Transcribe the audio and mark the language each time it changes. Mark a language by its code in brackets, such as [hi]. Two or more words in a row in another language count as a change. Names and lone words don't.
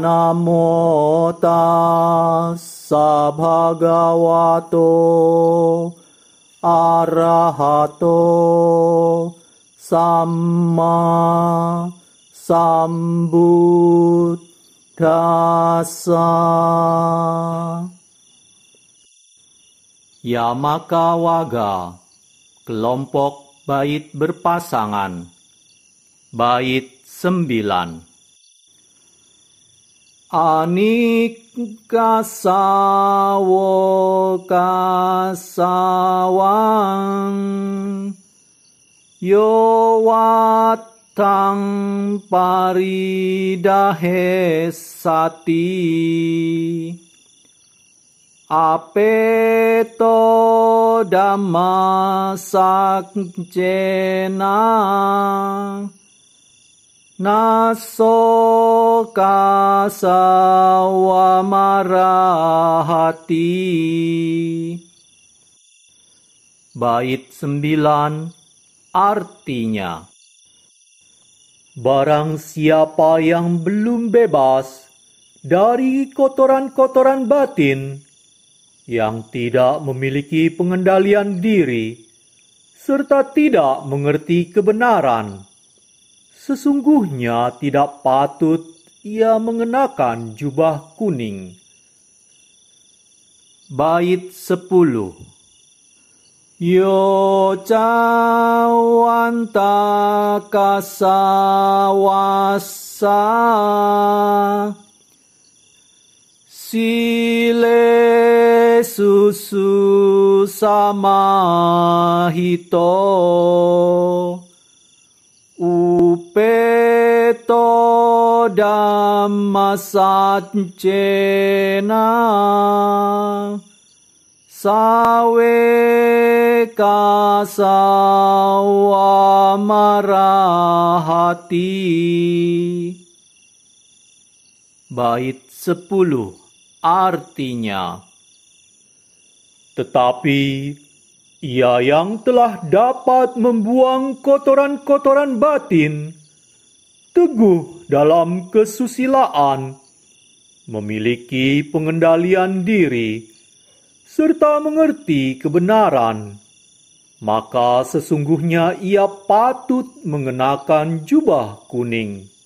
[pi] Namo tassa bhagavato arahato samma sambuddhassa. [id] Yamaka Waga, kelompok bait berpasangan. Bait 9. [pi] Anikka sawoka sawang yowatang paridahesati apeto dhamma sakcena nasoka sawamarahati. [id] Bait 9 artinya, barang siapa yang belum bebas dari kotoran-kotoran batin, yang tidak memiliki pengendalian diri, serta tidak mengerti kebenaran, sesungguhnya tidak patut ia mengenakan jubah kuning. Bait 10. [pi] Yo cawanta kasawasa sile susu samahito upeto dhamma saccena sawe kasawamarahati. [id] Bait 10 artinya, tetapi ia yang telah dapat membuang kotoran-kotoran batin, teguh dalam kesusilaan, memiliki pengendalian diri, serta mengerti kebenaran, maka sesungguhnya ia patut mengenakan jubah kuning.